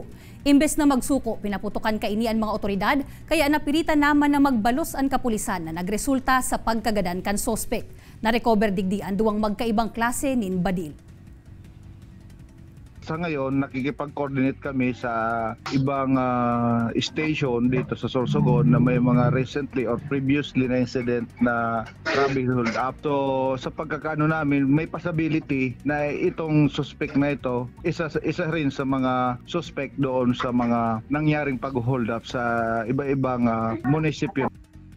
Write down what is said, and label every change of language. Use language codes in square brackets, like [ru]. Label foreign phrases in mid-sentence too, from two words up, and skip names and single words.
[bik] Imbes na magsuko, pinaputukan kaini ang mga otoridad kaya napiritan naman na magbalos ang kapulisan na nagresulta sa pagkagadan kan sospek. Na-recover digdi ang duwang magkaibang klase nin badil. [tl] Sa ngayon, nakikipag-coordinate kami sa ibang station dito sa Sorsogon na may mga [en] recently or previously [tl] na incident na [en] traffic hold up. [tl] So, sa pagkakaano namin, may possibility na itong suspect na ito, isa rin sa mga suspect doon sa mga nangyaring pag-hold up sa iba-ibang munisipyo.